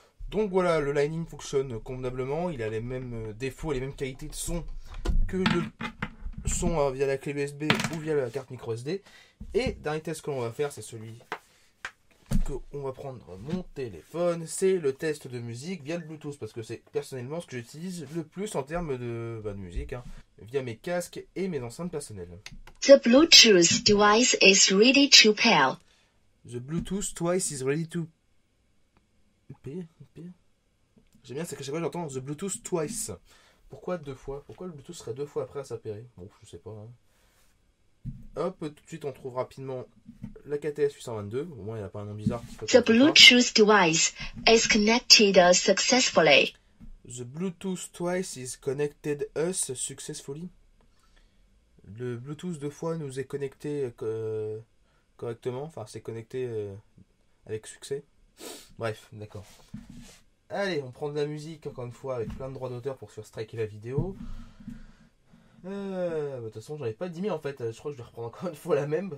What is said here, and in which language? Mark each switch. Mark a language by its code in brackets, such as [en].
[fr] Donc voilà, le Lightning fonctionne convenablement, il a les mêmes défauts et les mêmes qualités de son que le son via la clé USB ou via la carte micro SD. Et dernier test que l'on va faire, c'est celui qu'on va prendre mon téléphone, c'est le test de musique via le Bluetooth, parce que c'est personnellement ce que j'utilise le plus en termes de musique, via mes casques et mes enceintes personnelles. [en] The Bluetooth device is ready to pair. The Bluetooth device is ready to pair. [fr] J'aime bien, c'est qu'à chaque fois j'entends [en] The Bluetooth twice. [fr] Pourquoi deux fois? Pourquoi le Bluetooth serait deux fois après à s'appairer? Bon, je sais pas. Hop, tout de suite on trouve rapidement la KTS 822. Au moins il n'y a pas un nom bizarre. [en] The Bluetooth device is connected successfully. The Bluetooth twice is connected us successfully. [fr] Le Bluetooth deux fois nous est connecté correctement. Enfin, c'est connecté avec succès. Bref, d'accord. Allez, on prend de la musique encore une fois avec plein de droits d'auteur pour se faire striker la vidéo. De toute façon, j'en ai pas 10 000 en fait. Je crois que je vais reprendre encore une fois la même.